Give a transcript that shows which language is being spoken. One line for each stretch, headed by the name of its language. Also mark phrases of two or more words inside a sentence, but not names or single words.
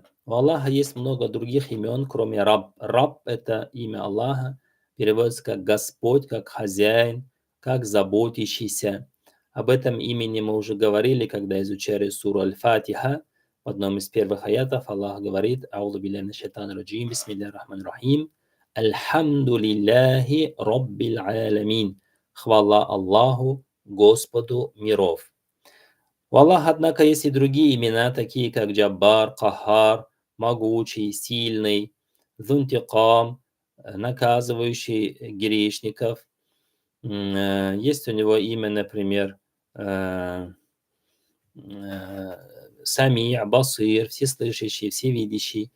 Russian: У Аллаха есть много других имен, кроме Раб. Раб – это имя Аллаха, переводится как Господь, как хозяин, как заботящийся. Об этом имени мы уже говорили, когда изучали суру Аль-Фатиха. В одном из первых аятов Аллах говорит:
Arabic: «أعوذ بالله من الشيطان الرجيم، بسم الله الرحمن الرحيم، الحمد لله رب العالمين».
Russian: Хвала Аллаху, Господу миров. У Аллаха, однако, есть и другие имена, такие как Джаббар, Кахар, могучий, сильный, Зунтикам, наказывающий грешников. Есть у него имя, например, Сами, Басир, всеслышащий, всевидящий.